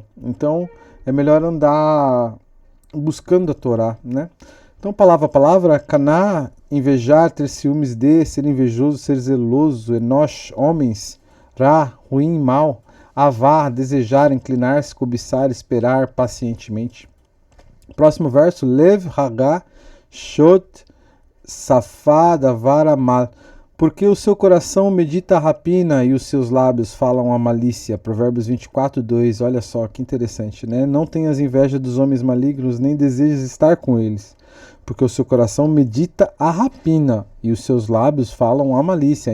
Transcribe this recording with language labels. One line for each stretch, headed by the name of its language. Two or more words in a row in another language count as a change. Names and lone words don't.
Portuguese: Então, é melhor andar buscando a Torá, né? Então, palavra a palavra, caná, invejar, ter ciúmes de, ser invejoso, ser zeloso, enosh, homens, ra, ruim, mal, avá, desejar, inclinar-se, cobiçar, esperar pacientemente. Próximo verso,
Hebrew: לב הגה שד שפה דבר עמל.
Portuguese: Porque o seu coração medita a rapina e os seus lábios falam a malícia. Provérbios 24, 2. Olha só que interessante, né? Não tenhas inveja dos homens malignos, nem desejes estar com eles. Porque o seu coração medita a rapina e os seus lábios falam a malícia.